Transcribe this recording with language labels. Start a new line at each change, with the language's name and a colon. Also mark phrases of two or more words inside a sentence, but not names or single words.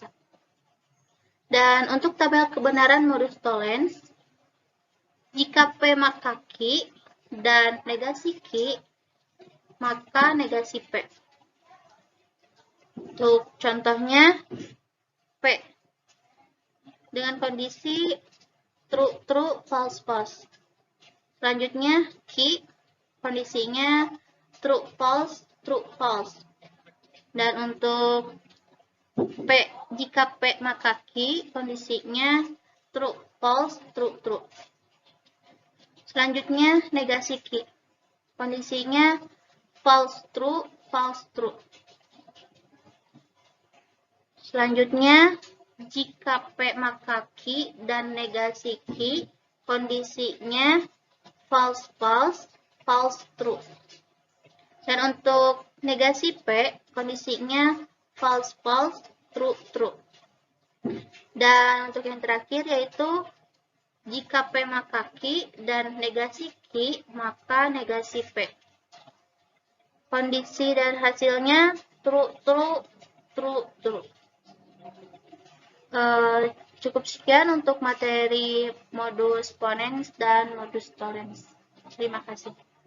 Indonesian: Dan untuk tabel kebenaran modus tollens, jika P maka Q dan negasi Q, maka negasi P. Untuk contohnya, P dengan kondisi
English: true, true, false, false.
Indonesian: Selanjutnya, Q, kondisinya
English: true, false, true, false.
Indonesian: Dan untuk P, jika P maka Q, kondisinya
English: true, false, true, true.
Indonesian: Selanjutnya, negasi Q, kondisinya
English: false, true, false, true.
Indonesian: Selanjutnya, jika P maka Q dan negasi Q, kondisinya
English: false, false, false, true.
Indonesian: Dan untuk negasi P, kondisinya
English: false, false, true, true.
Indonesian: Dan untuk yang terakhir yaitu jika P maka Q dan negasi Q, maka negasi P. Kondisi dan hasilnya
English: true, true, true, true.
Indonesian: Cukup sekian untuk materi modus ponens dan modus tollens.